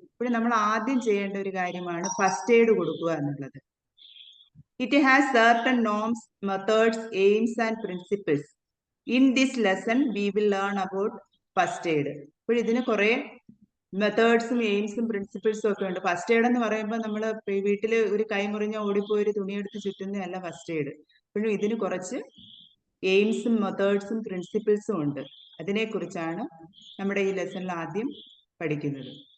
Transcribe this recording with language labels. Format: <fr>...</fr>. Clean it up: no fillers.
<ml>ഇപ്പോൾ നമ്മൾ ആദ്യം ചെയ്യേണ്ട ഒരു കാര്യമാണ് ഫസ്റ്റ് എയ്ഡ് കൊടുക്കുക എന്നുള്ളത്.</ml> <en>It has certain norms, methods, aims and principles. In this lesson we will learn about first aid.</en> <ml>അപ്പോൾ ഇതിന് കുറെ മെത്തേഡ്സും എയിംസും പ്രിൻസിപ്പിൾസും ഒക്കെ ഉണ്ട്. ഫസ്റ്റ് എയ്ഡ് എന്ന് പറയുമ്പോൾ നമ്മൾ വീട്ടിൽ ഒരു കൈ മുറിഞ്ഞ ഓടിപ്പോയി ഒരു തുണിയെടുത്ത് ചുറ്റുന്നതല്ല ഫസ്റ്റ് എയ്ഡ്. അപ്പോഴും ഇതിന് കുറച്ച് എയിംസും മെത്തേഡ്സും പ്രിൻസിപ്പിൾസും ഉണ്ട്. അതിനെക്കുറിച്ചാണ് നമ്മുടെ ഈ ലെസണിൽ ആദ്യം പഠിക്കുന്നത്.</ml>